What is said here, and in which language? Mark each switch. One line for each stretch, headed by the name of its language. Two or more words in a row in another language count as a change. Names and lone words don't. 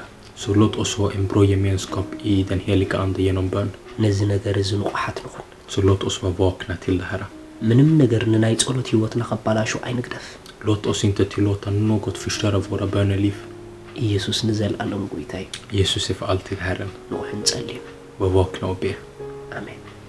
Swedish: Så låt oss ha en bra gemenskap i den heliga ande genom bön.
Tigrinya: ነዚ ነገር እዚ ንቑሓት ንኹን
Swedish: Så låt oss vara vakna till det här.
Tigrinya: ምንም ነገር ንናይ ጸሎት ህይወትና ከባላሹ አይንግደፍ
Swedish: Låt oss inte tillåta något förstöra våra böneliv.
Tigrinya: ኢየሱስ ንዘልዓለም ጎይታይ
Swedish: Jesus är för alltid Herren.
Tigrinya: ነው እንጸልይ
Swedish: Var vakna och be.
Tigrinya: አሜን